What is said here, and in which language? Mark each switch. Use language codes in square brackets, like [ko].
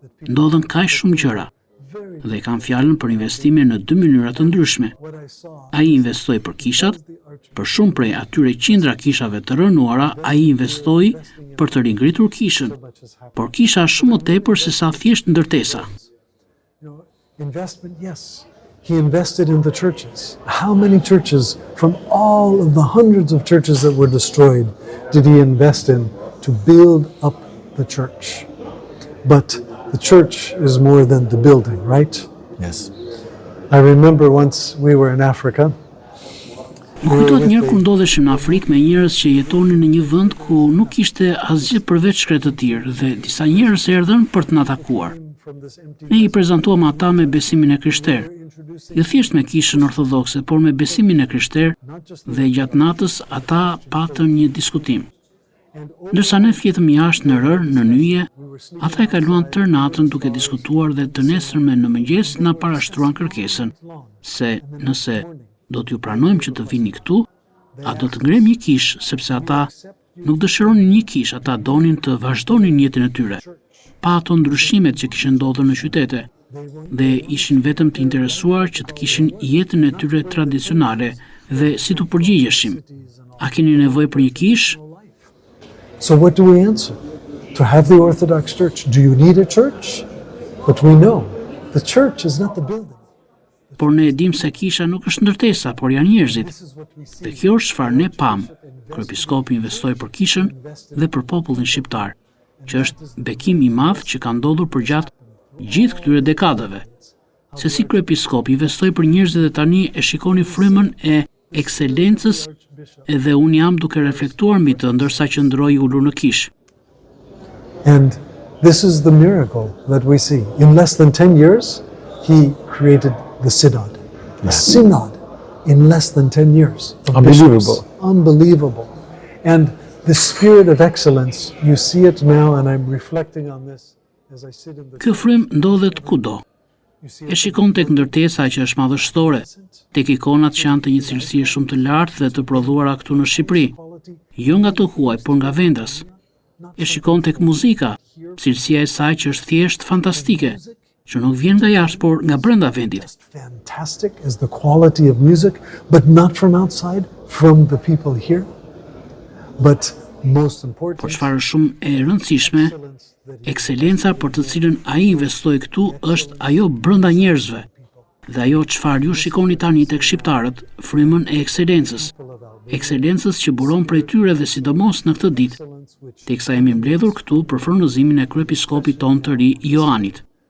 [sq] Ndodhen kaq shumë gjëra. Dhe kam fjalën për investime në 2 mënyra të ndryshme. Ai investoi për kishat, për shumë prej atyre qindra kishave të rënuara, ai investoi për të ringritur kishën, por kisha shumë më tepër se sa thjesht ndërtesa. [en] Investment, yes. He invested in the churches. How many churches from all of the hundreds of churches that were destroyed did he invest in to build up the church? But the church is more than the building, right? Yes. I remember once we were in Africa. [sq] Më kujtohet njëherë kur ndodheshim në Afrikë me njerëz që jetonin në një vend ku nuk ishte asgjë përveç shkretë të tir dhe disa njerëz erdhën për të na takuar. Ne I prezantuam ata me besimin e krishter. Jo thjesht me kishën ortodokse, por me besimin e krishter dhe gjatë natës ata patën një diskutim. Ndërsa ne fjetëm jashtë në rër, në nyje, ata e kaluan tërë natën duke diskutuar dhe të nesërme në mëngjes na parashtruan kërkesën se nëse do t'ju pranojmë që të vini këtu, a do të ngrem një kishë, sepse ata nuk dëshironin një kishë, ata donin të vazhdonin jetën e tyre, pa ato ndryshimet që kishin ndodhur në qytete, dhe ishin vetëm të interesuar që të kishin jetën e tyre tradicionale dhe si t'u përgjigjeshim. A keni nevojë për një kishë? [en] So what do we answer? To have the Orthodox Church. Do you need a church? But we know the church is not the building. [sq] Por ne e dim se kisha nuk është ndërtesa, por janë njerëzit. Dhe kjo është çfarë ne pam. Kryepiskopi investoi për kishën dhe për popullin shqiptar, që është bekim I madh që ka ndodhur përgjatë gjithë këtyre dekadave. Se si kryepiskopi investoi për njerëzit dhe tani e shikoni frymën e ekselencës, edhe unë jam duke reflektuar mbi të ndërsa qëndroi ulur në kishë. [en] And this is the miracle that we see. In less than 10 years, he created the synod. A synod in less than 10 years. Unbelievable. Unbelievable. And the spirit of excellence, you see it now, and I'm reflecting on this as I sit in the... [sq] Ky frym ndodhet kudo. E shikon tek ndërtesa që është madhështore, tek ikonat që janë të një cilësie shumë të lartë dhe të prodhuara këtu në Shqipëri, jo nga të huaj, por nga vendas. E shikon tek muzika, cilësia e saj që është thjesht fantastike, që nuk vjen nga jashtë, por nga brenda vendit. [en] Fantastic is the quality of music, but not from outside, from the people here. But most important, [sq] Por çfarë është shumë e rëndësishme, ekselenca për të cilën ai investoi këtu është ajo brenda njerëzve. Dhe ajo çfarë ju shikoni tani tek shqiptarët, frymën e ekselencës. Ekselencës që buron prej tyre dhe sidomos në këtë ditë, teksa jemi mbledhur këtu për fronizimin e kryepiskopit ton të ri Joanit.